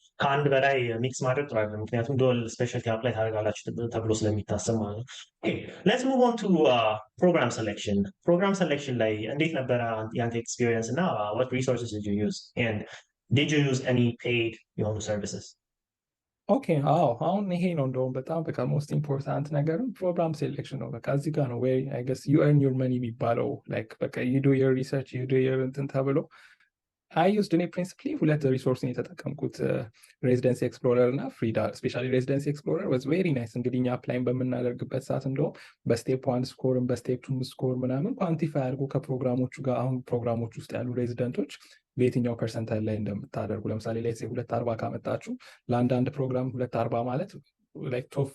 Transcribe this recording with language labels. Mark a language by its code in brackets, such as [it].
[am] ከአንድ በላይ ሚክስ ማድረግ ጥሩ አይደለም፣ ምክንያቱም ዱዋል ስፔሻልቲ አፕላይ ታደርጋላችሁ ተብሎ ስለሚታሰብ ማለት ነው። [en] Okay, let's move on to program selection. Program selection [am] ላይ እንዴት ነበረ ያንተ ኤክስፒሪየንስ እና [en] what resources did you use and did you use any paid የሆኑ services? [am] ኦኬ አዎ፣ አሁን ይሄ ነው እንደውም በጣም በቃ ሞስት ኢምፖርታንት ነገርም ፕሮግራም ሴሌክሽን ነው። በቃ እዚህ ጋር ነው ወይ አይ ገስ ዩ ኤርን ዩር መኒ የሚባለው። ላይክ በቃ ዩ ዱ ዩር ሪሰርች ዩ ዱ ዩር እንትን ተብሎ አይ ዩዝድ እኔ ፕሪንሲፕሊ ሁለት ሪሶርስን የተጠቀምኩት ሬዚደንሲ ኤክስፕሎረር እና ፍሪዳ። ስፔሻሊ ሬዚደንሲ ኤክስፕሎረር ዋዝ ቬሪ ናይስ። እንግዲህ እኛ አፕላይን በምናደርግበት ሰዓት እንደውም በስቴፕ 1 ስኮርን በስቴፕ 2 ስኮር ምናምን ኳንቲፋይ አድርጎ ከፕሮግራሞቹ ጋር አሁን ፕሮግራሞች ውስጥ ያሉ ሬዚደንቶች በየትኛው ፐርሰንታይል ላይ እንደምታደርጉ ለምሳሌ ላይ 240 ካመጣችሁ ለአንዳንድ ፕሮግራም 240 ማለት ላይክ